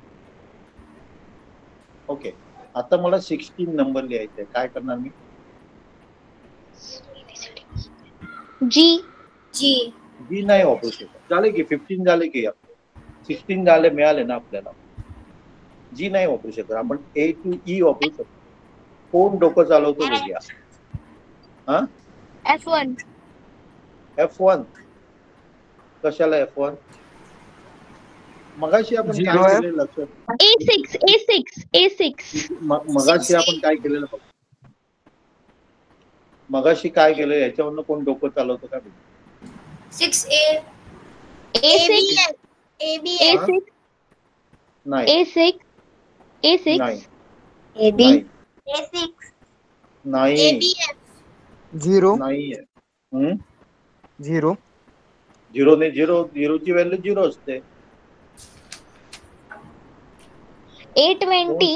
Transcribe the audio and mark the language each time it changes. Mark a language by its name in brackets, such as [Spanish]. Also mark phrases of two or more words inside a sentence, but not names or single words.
[Marathi] ओके, आता मला 16 नंबर लिहायचा आहे. काय करणार मी? जी. जी. जी नाही वापरू शकत. झाले की 15 झाले की 16 झाले, मिळाले ना आपल्याला. जी नाही वापरू शकत आपण. A to E वापरू शकतो. कोण डोकं चालवतो बघूया. हा F1. F1 कशाला F1? मगाशी आपण काय केलेलं लक्षात? A6. मगाशी आपण काय केलेलं बघ. मगाशी काय केलं याच्यावरनं कोण डोकं चालवतं का? 6A. A6. ABF. A6. नाही A6. A6. नाही AB. नाही A6. नाही ABF. 0 नाहीये. 0 झिरो ने झिरोची व्हॅल्यू 0 असते. कोण A20.